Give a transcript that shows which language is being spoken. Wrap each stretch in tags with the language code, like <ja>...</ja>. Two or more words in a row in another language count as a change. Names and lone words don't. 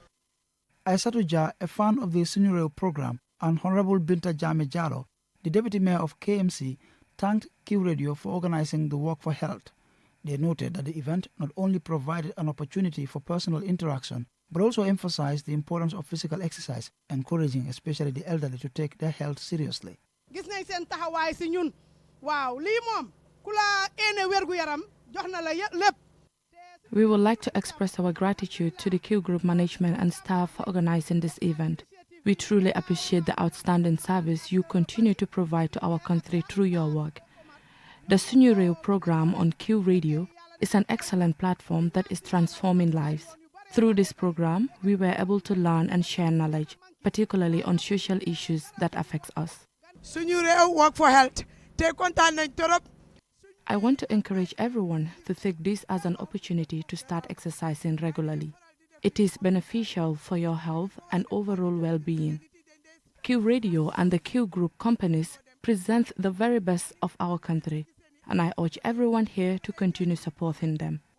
<en>Aissatou Jah, a fan of the Sunyureo program, and Honorable Binta Jame Jallow, the Deputy Mayor of KMC, thanked Q Radio for organizing the Walk for Health. They noted that the event not only provided an opportunity for personal interaction, but also emphasized the importance of physical exercise, encouraging especially the elderly to take their health seriously.</en> <wo>Gis nañ seen taxawaay si ñun waaw lii moom ku la ene wergu yaram jox na la lépp.</wo> <en>We would like to express our gratitude to the Q Group management and staff for organizing this event. We truly appreciate the outstanding service you continue to provide to our country through your work. The Sunyureo program on Q Radio is an excellent platform that is transforming lives. Through this program, we were able to learn and share knowledge, particularly on social issues that affect us.</en> <wo>Sunyureo Walk for Health te kontaan nañ torop.</wo> <en>I want to encourage everyone to take this as an opportunity to start exercising regularly. It is beneficial for your health and overall well-being. Q Radio and the Q Group companies present the very best of our country, and I urge everyone here to continue supporting them.</en>